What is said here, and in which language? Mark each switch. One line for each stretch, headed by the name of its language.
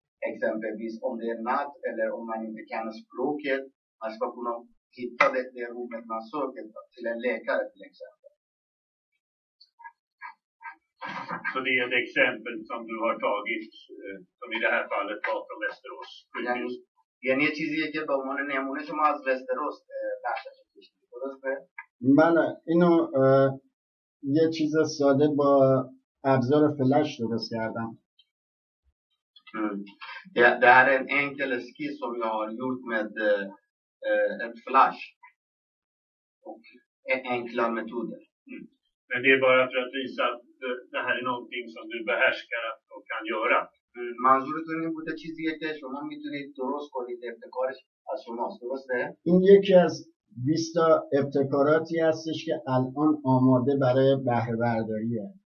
Swedish: Exempelvis om det är natt eller om man inte kan språket, man ska kunna hitta det rummet man söker till en läkare till exempel. Så det är ett exempel som du har tagit, som i det här fallet var från Västerås sjukhus.
Persian: یعنی یه چیزیه که به عنوان نمونه شما از وستروس بحثش کشیدید، درسته؟ بله، اینو یه چیز ساده با ابزار فلش درست کردم.
Swedish: Det här är en enkel skiss som jag har gjort med ett flash och enkla metoder. Men det är bara för att visa att det här är någonting som du behärskar och kan göra.
Persian: منظورتون این بوده چیزیه که شما میتونید درست کنید، ابتکارش از شماست، درسته؟ این یکی از 20 تا ابتکاراتی هستش که الان آماده برای بهره برداریه.